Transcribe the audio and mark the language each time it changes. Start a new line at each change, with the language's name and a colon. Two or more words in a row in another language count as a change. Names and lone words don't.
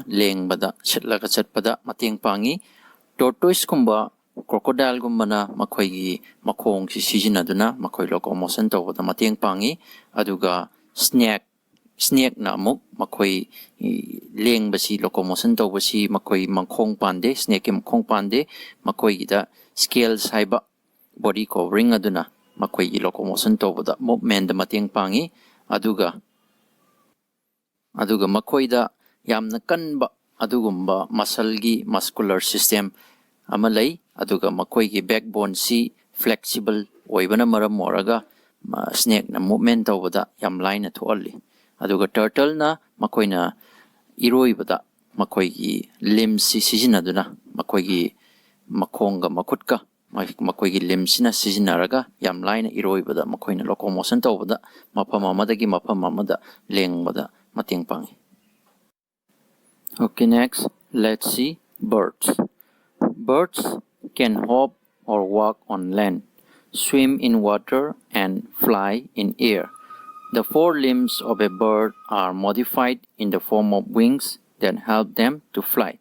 Manipuri: lengbada sitlaga satpada mateng pangi tortoise kumba crocodile gumbana makoi makong si sijinaduna makoi locomotion tawbada mateng pangi aduga snake na amuk makoi lengbasi locomotion tawbasi makoi mangkhong pande snake mangkhong pande makoi da scales haiba
English: body covering
Manipuri: aduna makoi locomotion tawbada movement da mateng pangi aduga makoi da yamna kanba adugumba
English: muscular system
Manipuri: amalai aduga makoi gi backbone si flexible oibana maram moraga snake na movement tawbada yam line na thoalli aduga turtle na makoi na iroibada makoi gi limbs si sijinaduna makoi gi makhonga makutka makoi gi limbs na sijinaraga yam line na iroibada makoi na locomotion tawbada mapam amadagi mapam amada lengbada mateng pangi.
English: Okay, next, let's see birds. Birds can hop or walk on land, swim in water, and fly in air. The four limbs of a bird are modified in the form of wings that help them to fly.